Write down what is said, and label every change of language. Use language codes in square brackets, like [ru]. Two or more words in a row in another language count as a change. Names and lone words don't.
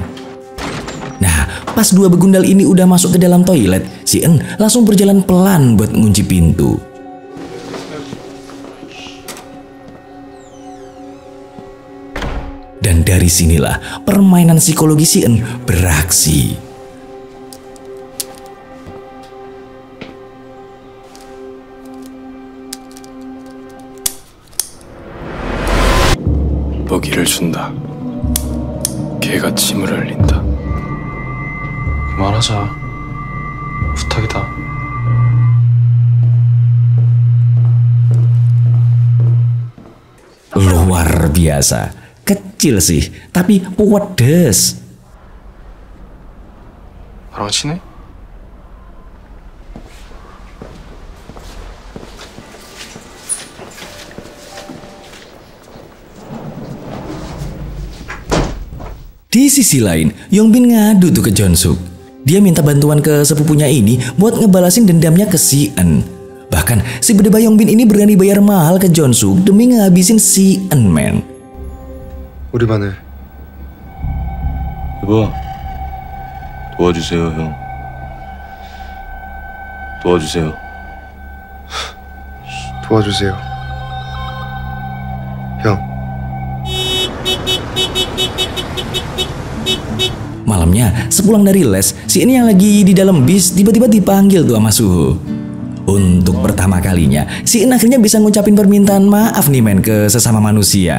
[id] Nah, pas dua begundal ini udah masuk ke dalam toilet, si En langsung berjalan pelan buat ngunci pintu. Dan dari sinilah permainan psikologi si En beraksi. [ko] 먹이를 준다. 개가 침을 흘린다. 그만하자. 부탁이다. [id] Luar biasa. Kecil sih, tapi pedes. [ko] 나랑 친해? [id] Di sisi lain, Yongbin ngadu tuh ke Jonsuk. Dia minta bantuan ke sepupunya ini buat ngebalasin dendamnya ke si En. Bahkan si bedebah Yongbin ini berani bayar mahal ke Jonsuk demi ngehabisin si En, men. [ko] 우리 반을 여보, 도와주세요, 형. 도와주세요. 도와주세요. 형. [id] Malamnya, sepulang dari les, si ini yang lagi di dalam bis tiba-tiba dipanggil tuh sama Suho. Untuk pertama kalinya, si En akhirnya bisa ngucapin permintaan maaf nih, men, ke sesama manusia.